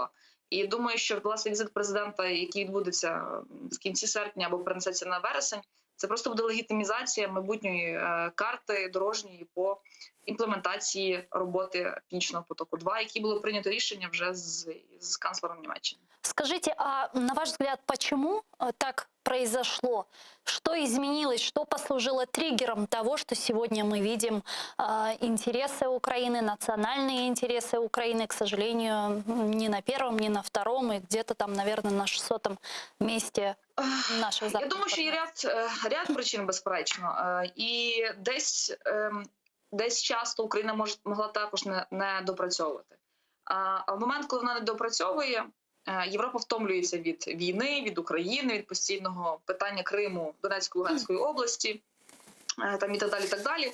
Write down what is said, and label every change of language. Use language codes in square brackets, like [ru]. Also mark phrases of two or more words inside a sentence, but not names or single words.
[uk] І думаю, що, власне, візит президента, який відбудеться в кінці серпня або перенесеться на вересень, це просто буде легітимізація майбутньої карти дорожньої по імплементації роботи Північного потоку-2, які було прийнято рішення вже з канцлером Німеччини. [ru] Скажите, а на ваш взгляд, почему так произошло? Что изменилось? Что послужило триггером того, что сегодня мы видим интересы Украины, национальные интересы Украины, к сожалению, не на первом, не на втором, и где-то там, наверное, на 600-м месте наших западных? [uk] Я думаю, що є ряд причин, безперечно. І десь часто Україна могла також не допрацьовувати. А в момент, коли вона не допрацьовує, Європа втомлюється від війни, від України, від постійного питання Криму, Донецької, Луганської області, там і так далі, і так далі.